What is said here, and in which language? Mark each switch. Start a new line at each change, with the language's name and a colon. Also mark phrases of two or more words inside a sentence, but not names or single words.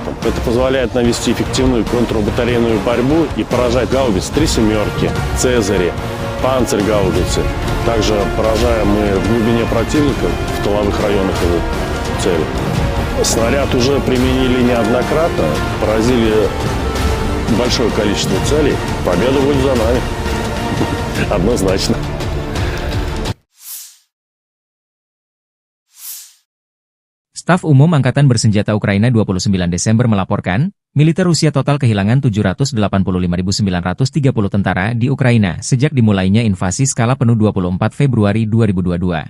Russian: Это позволяет навести эффективную контрбатарейную борьбу и поражать гаубиц 3 семерки, Цезари, панцирь-гаубицы. Также поражаем мы в глубине противника, в тыловых районах его цели. Снаряд уже применили неоднократно, поразили большое количество целей. Победа будет за нами. Однозначно.
Indonesian: Staf Umum Angkatan Bersenjata Ukraina 29 Desember melaporkan, militer Rusia total kehilangan 785.930 tentara di Ukraina sejak dimulainya invasi skala penuh 24 Februari 2022.